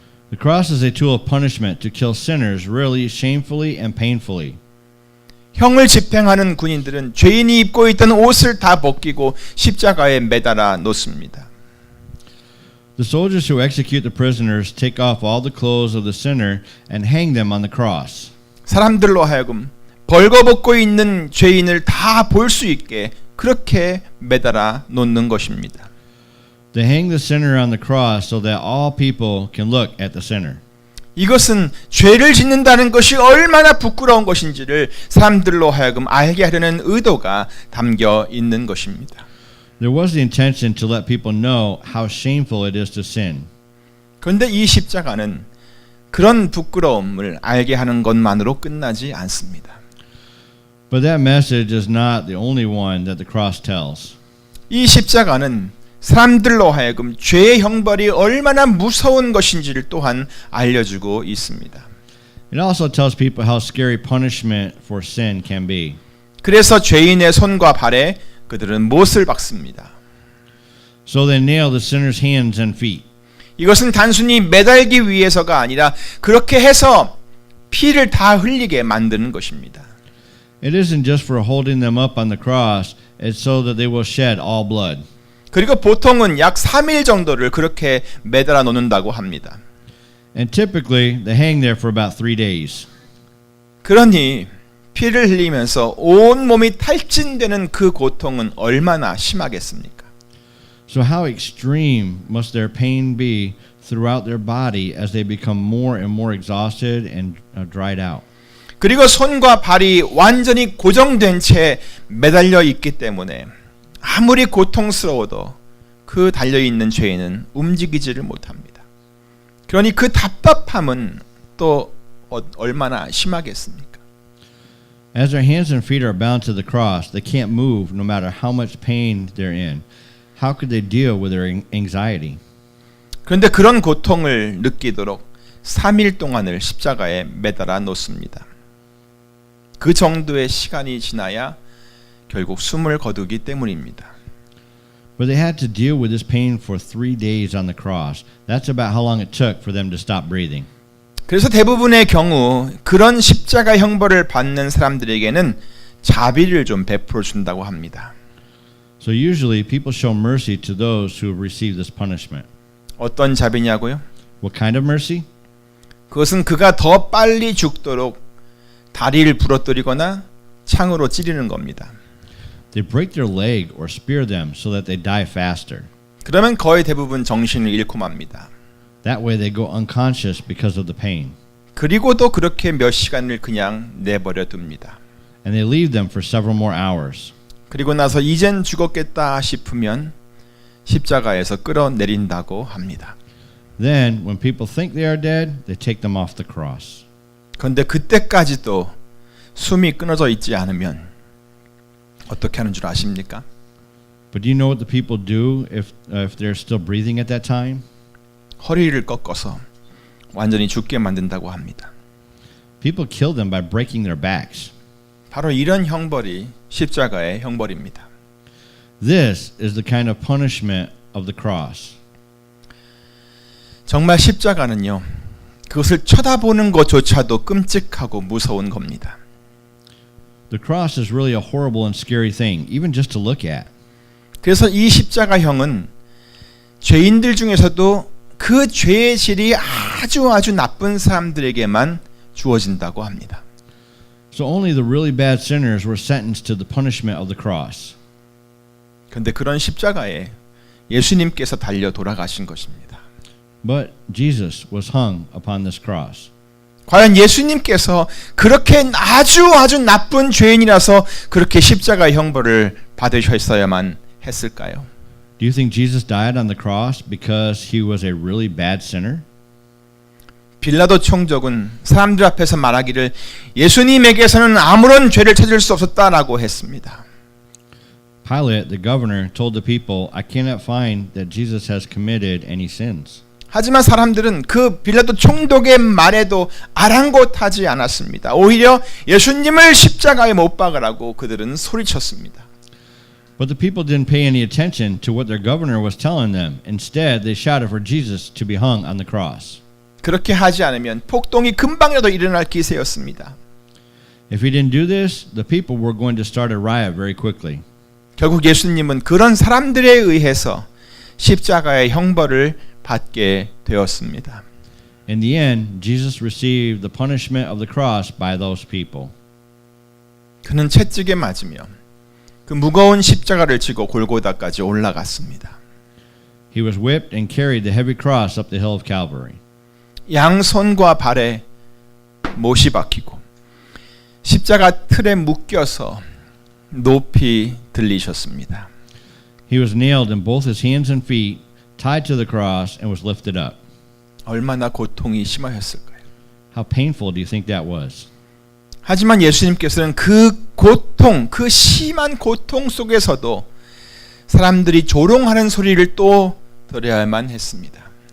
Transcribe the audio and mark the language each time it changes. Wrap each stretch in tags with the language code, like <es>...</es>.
<en>The cross is a tool of punishment to kill sinners really shamefully and painfully.</en> <ko>형을 집행하는 군인들은 죄인이 입고 있던 옷을 다 벗기고 십자가에 매달아 놓습니다.</ko> <en>The soldiers who execute the prisoners take off all the clothes of the sinner and hang them on the cross.</en> <ko>사람들로 하여금 벌거벗고 있는 죄인을 다 볼 수 있게 그렇게 매달아 놓는 것입니다.</ko> <en>They hang the sinner on the cross so that all people can look at the sinner.</en> <ko>이것은 죄를 짓는다는 것이 얼마나 부끄러운 것인지를 사람들로 하여금 알게 하려는 의도가 담겨 있는 것입니다.</ko> <en>There was the intention to let people know how shameful it is to sin.</en> <ko>그런데 이 십자가는 그런 부끄러움을 알게 하는 것만으로 끝나지 않습니다.</ko> <en>But that message is not the only one that the cross tells.</en> <ko>이 십자가는 사람들로 하여금 죄의 형벌이 얼마나 무서운 것인지를 또한 알려주고 있습니다.</ko> <en>It also tells people how scary punishment for sin can be.</en> <ko>그래서 죄인의 손과 발에 그들은 못을 박습니다.</ko> <en>So they nail the sinner's hands and feet.</en> <ko>이것은 단순히 매달기 위해서가 아니라 그렇게 해서 피를 다 흘리게 만드는 것입니다.</ko> <en>It isn't just for holding them up on the cross, it's so that they will shed all blood.</en> <ko>그리고 보통은 약 3일 정도를 그렇게 매달아 놓는다고 합니다.</ko> <en>And typically, they hang there for about 3 days.</en> <ko>그러니 피를 흘리면서 온 몸이 탈진되는 그 고통은 얼마나 심하겠습니까?</ko> <en>So how extreme must their pain be throughout their body as they become more and more exhausted and dried out?</en> <ko>그리고 손과 발이 완전히 고정된 채 매달려 있기 때문에 아무리 고통스러워도 그 달려있는 죄인은 움직이지를 못합니다. 그러니 그 답답함은 또 얼마나 심하겠습니까?</ko> <en>As their hands and feet are bound to the cross, they can't move no matter how much pain they're in. How could they deal with their anxiety?</en> <ko>그런데 그런 고통을 느끼도록 3일 동안을 십자가에 매달아 놓습니다. 그 정도의 시간이 지나야 결국 숨을 거두기 때문입니다.</ko> <en>But they had to deal with this pain for 3 days on the cross. That's about how long it took for them to stop breathing.</en> <ko>그래서 대부분의 경우 그런 십자가 형벌을 받는 사람들에게는 자비를 좀 베풀어 준다고 합니다.</ko> <en>So usually people show mercy to those who have received this punishment.</en> <ko>어떤 자비냐고요?</ko> <en>What kind of mercy?</en> <ko>그것은 그가 더 빨리 죽도록 다리를 부러뜨리거나 창으로 찌르는 겁니다.</ko> <en>They break their leg or spear them so that they die faster.</en> <ko>그러면 거의 대부분 정신을 잃고 맙니다.</ko> <en>That way they go unconscious because of the pain.</en> <ko>그리고도 그렇게 몇 시간을 그냥 내버려 둡니다.</ko> <en>And they leave them for several more hours.</en> <ko>그리고 나서 이젠 죽었겠다 싶으면 십자가에서 끌어내린다고 합니다.</ko> <en>Then, when people think they are dead, they take them off the cross.</en> <ko>그런데 그때까지도 숨이 끊어져 있지 않으면 어떻게 하는 줄 아십니까?</ko> <en>But do you know what the people do if they're still breathing at that time?</en> <ko>허리를 꺾어서 완전히 죽게 만든다고 합니다.</ko> <en>People kill them by breaking their backs.</en> <ko>바로 이런 형벌이 십자가의 형벌입니다.</ko> <en>This is the kind of punishment of the cross.</en> <ko>정말 십자가는요, 그것을 쳐다보는 것조차도 끔찍하고 무서운 겁니다.</ko> <en>The cross is really a horrible and scary thing, even just to look at.</en> <ko>그래서 이 십자가형은 죄인들 중에서도 그 죄의 질이 아주 나쁜 사람들에게만 주어진다고 합니다.</ko> <en>So only the really bad sinners were sentenced to the punishment of the cross.</en> <ko>그런데 그런 십자가에 예수님께서 달려 돌아가신 것입니다.</ko> <en>But Jesus was hung upon this cross.</en> <ko>과연 예수님께서 그렇게 아주 나쁜 죄인이라서 그렇게 십자가의 형벌을 받으셨어야만 했을까요?</ko> <en>Do you think Jesus died on the cross because he was a really bad sinner?</en> <ko>빌라도 총독은 사람들 앞에서 말하기를 예수님에게서는 아무런 죄를 찾을 수 없었다라고 했습니다.</ko> <en>Pilate, the governor, told the people, I cannot find that Jesus has committed any sins.</en> <ko>하지만 사람들은 그 빌라도 총독의 말에도 아랑곳하지 않았습니다. 오히려 예수님을 십자가에 못 박으라고 그들은 소리쳤습니다.</ko> <en>But the people didn't pay any attention to what their governor was telling them. Instead, they shouted for Jesus to be hung on the cross.</en> <ko>그렇게 하지 않으면 폭동이 금방이라도 일어날 기세였습니다.</ko> <en>If he didn't do this, the people were going to start a riot very quickly.</en> <ko>결국 예수님은 그런 사람들에 의해서 십자가의 형벌을 받게 되었습니다.</ko> <en>In the end, Jesus received the punishment of the cross by those people.</en> <ko>그는 채찍에 맞으며 그 무거운 십자가를 지고 골고다까지 올라갔습니다.</ko> <en>He was whipped and carried the heavy cross up the hill of Calvary.</en> <ko>양손과 발에 못이 박히고 십자가 틀에 묶여서 높이 들리셨습니다.</ko> <en>He was nailed in both his hands and feet, tied to the cross, and was lifted up.</en> <ko>얼마나 고통이 심하셨을까요?</ko> <en>How painful do you think that was?</en> <ko>하지만 예수님께서는 그 고통, 그 심한 고통 속에서도 사람들이 조롱하는 소리를 또 들어야만 했습니다.</ko>